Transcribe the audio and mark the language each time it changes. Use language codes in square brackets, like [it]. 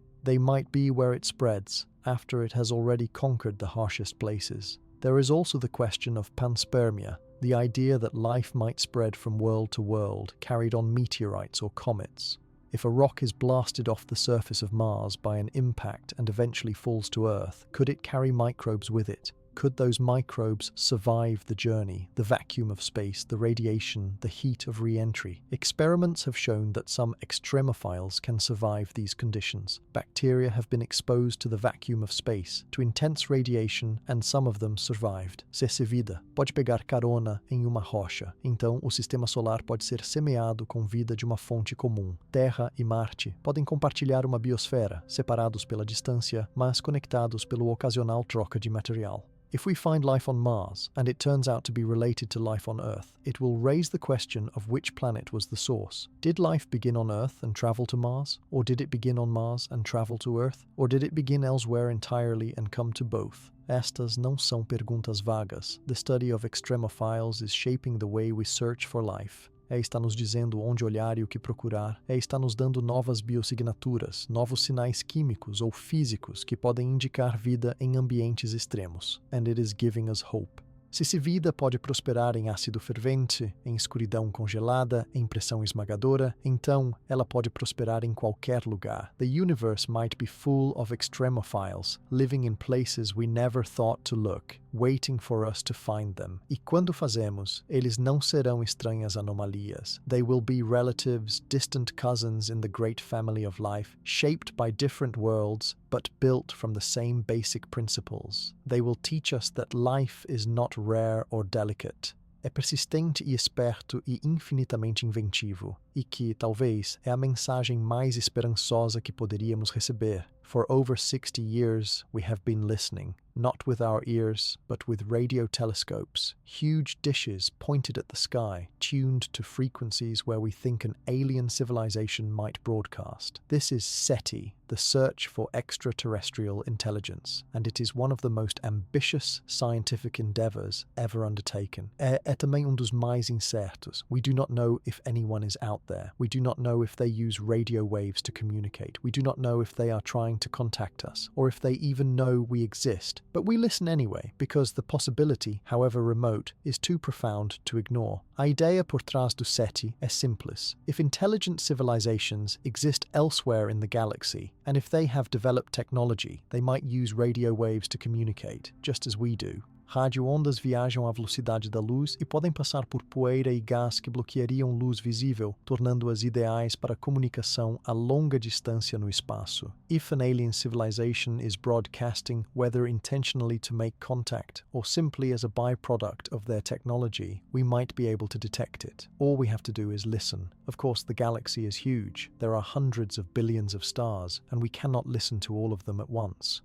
[en] They might be where it spreads, after it has already conquered the harshest places. There is also the question of panspermia, the idea that life might spread from world to world, carried on meteorites or comets. If a rock is blasted off the surface of Mars by an impact and eventually falls to Earth, could it carry microbes with it? Could those microbes survive the journey, the vacuum of space, the radiation, the heat of re-entry? Experiments have shown that some extremophiles can survive these conditions. Bacteria have been exposed to the vacuum of space, to intense radiation, and some of them survived. [pt] Se vida pode pegar carona em uma rocha, então o sistema solar pode ser semeado com vida de uma fonte comum. Terra e Marte podem compartilhar uma biosfera, separados pela distância, mas conectados pelo ocasional troca de material. [en] If we find life on Mars, and it turns out to be related to life on Earth, it will raise the question of which planet was the source. Did life begin on Earth and travel to Mars? Or did it begin on Mars and travel to Earth? Or did it begin elsewhere entirely and come to both? [pt] Estas não são perguntas vagas. [en] The study of extremophiles is shaping the way we search for life. [pt] Está nos dizendo onde olhar e o que procurar. Está nos dando novas biosignaturas, novos sinais químicos ou físicos que podem indicar vida em ambientes extremos. [en] And it is giving us hope. [pt] Se vida pode prosperar em ácido fervente, em escuridão congelada, em pressão esmagadora, então ela pode prosperar em qualquer lugar. [en] The universe might be full of extremophiles, living in places we never thought to look, waiting for us to find them. [pt] E quando fazemos, eles não serão estranhas anomalias. [en] They will be relatives, distant cousins in the great family of life, shaped by different worlds, but built from the same basic principles. They will teach us that life is not rare or delicate. [pt] É persistente e esperto e infinitamente inventivo, e que, talvez, é a mensagem mais esperançosa que poderíamos receber. [en] For over 60 years, we have been listening, not with our ears, but with radio telescopes, huge dishes pointed at the sky, tuned to frequencies where we think an alien civilization might broadcast. This is SETI, the search for extraterrestrial intelligence, and it is one of the most ambitious scientific endeavors ever undertaken. [pt] É também dos mais incertos. [en] We do not know if anyone is out there. We do not know if they use radio waves to communicate. We do not know if they are trying to contact us, or if they even know we exist. But we listen anyway, because the possibility, however remote, is too profound to ignore. [pt] A ideia por trás do SETI é simples. [en] If intelligent civilizations exist elsewhere in the galaxy, and if they have developed technology, they might use radio waves to communicate, just as we do. [pt] Radioondas viajam à velocidade da luz e podem passar por poeira e gás que bloqueariam luz visível, tornando-as ideais para comunicação a longa distância no espaço. [en] If an alien civilization is broadcasting, whether intentionally to make contact or simply as a byproduct of their technology, we might be able to detect it. All we have to do is listen. Of course, the galaxy is huge. There are hundreds of billions of stars, and we cannot listen to all of them at once.